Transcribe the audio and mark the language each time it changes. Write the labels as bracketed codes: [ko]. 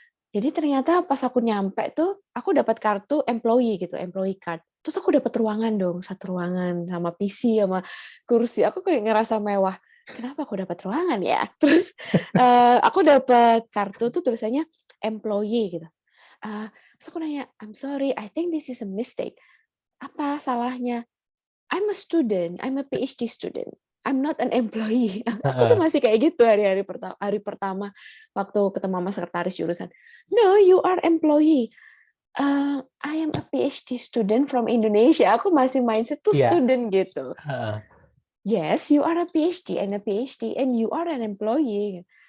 [id] Jadi ternyata pas aku nyampe tuh, aku dapat kartu employee gitu, employee card. Terus aku dapat ruangan dong, satu ruangan sama PC, sama kursi. Aku kayak ngerasa mewah. Kenapa aku dapat ruangan ya? Terus, aku dapat kartu tuh tulisannya employee gitu. Terus aku nanya, [en] "I'm sorry, I think this is a mistake." [id] "Apa salahnya?" [en] I'm a student, I'm a PhD student. I'm not an employee. [id] Aku tuh heeh. masih kayak gitu hari pertama waktu ketemu sama sekretaris jurusan. [en] "No, you are employee." I am a PhD student from Indonesia. [id] Aku masih mindset tuh Iya, student gitu. heeh. [en] "Yes, you are a PhD and a PhD and you are an employee."